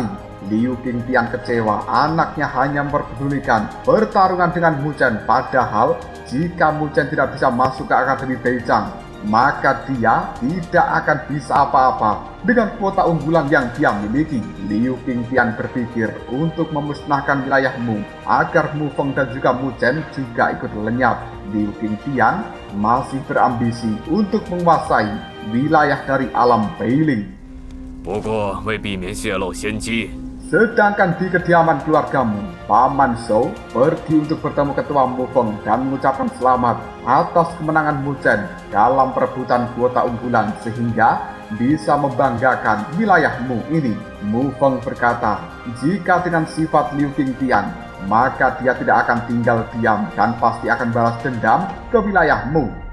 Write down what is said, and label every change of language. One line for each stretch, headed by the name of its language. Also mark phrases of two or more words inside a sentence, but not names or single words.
Indonesian: Liu Qingtian kecewa anaknya hanya memperdulikan pertarungan dengan Mu Chen, padahal jika Mu Chen tidak bisa masuk ke Akademi Beichang, maka dia tidak akan bisa apa-apa dengan kuota unggulan yang dia miliki. Liu Qingtian berpikir untuk memusnahkan wilayah Mu agar Mu Feng dan juga Mu Chen juga ikut lenyap. Liu Qingtian masih berambisi untuk menguasai wilayah dari alam Beiling.
Chinese: 不过为避免泄露先机，
Indonesian: Sedangkan di kediaman keluargamu, Paman Zhou pergi untuk bertemu ketua Mufeng dan mengucapkan selamat atas kemenangan Mu Chen dalam perebutan kuota unggulan sehingga bisa membanggakan wilayahmu ini. Mufeng berkata, jika dengan sifat Liu Qingtian, maka dia tidak akan tinggal diam dan pasti akan balas dendam ke wilayahmu.